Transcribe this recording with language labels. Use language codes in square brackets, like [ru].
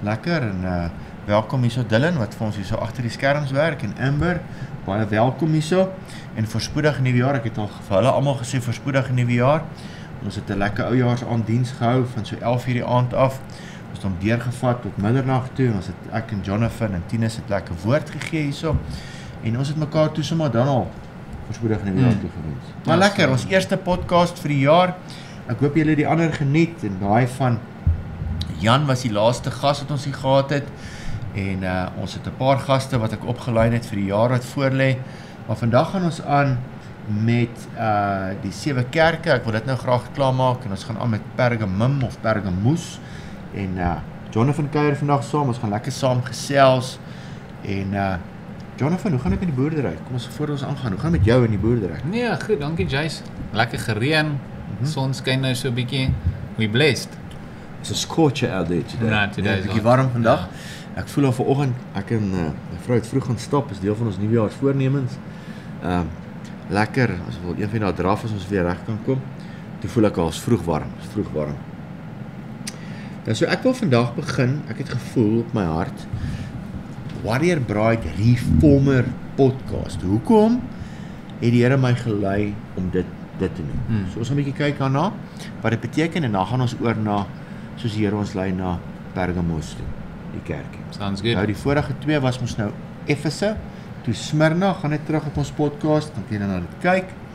[af] Lekker en welkom hierso Dylan wat vir ons hierso agter die skerms werk en Amber, baie welkom hierso. En voorspoedige nuwe jaar. Ek het al vir hulle almal gesê voorspoedige nuwe jaar. Ons het 'n lekker oujaarsaanddiens gehou van so 11:00 die aand af. Ons het hom deurgevat tot middernag toe en ons het ek en Jonathan en Tinus het lekker woord gegee hierso. En ons het mekaar toe sommer dan al voorspoedige nuwe jaar toegewens. Maar Ja, lekker, so. ons eerste podcast vir die jaar. Ek hoop julle die ander geniet en daai van Jan was die laaste gas wat ons hier gehad het. En ons het 'n paar gaste wat ek opgelyn het vir die jaar wat voorlê. Maar vandag gaan ons aan met die 7 kerke. Ek wil dit nou graag klaarmaak en ons gaan aan met Pergamum of Pergamus. En Jonathan kuier vandag saam. Ons gaan lekker saam gesels. En Jonathan, hoe gaan dit met die boerdery? Kom ons voor ons aangaan. Hoe gaan dit met jou in die boerdery? Nee, goed, dankie Jace. Lekker gereën, son skyn nou so 'n bietjie. [en] We blessed. It's a scorcher out there today. Ja, today is [af] bietjie [en] hot. [af] warm vandag. Ek voel al vanoggend, ek en my vrou het vroeg gaan stap, is deel van ons nuwejaarsvoornemens. Lekker, as wil een van daai draf as ons weer reg kan kom. Toe voel ek al is vroeg warm, Nou so ek wil vandag begin, ek het gevoel op my hart, Warrior Bride Reformer podcast. Hoekom het die Here my gelei om dit te doen? So ons gaan 'n bietjie kyk daarna wat dit beteken en dan gaan ons oor na soos die Here ons lei na Pergamos toe, die kerk. [en] Sounds good. [af] Nou die vorige 2 was mos nou Efese, toe Smyrna, gaan net terug op ons podcast, dan kan jy na dit kyk.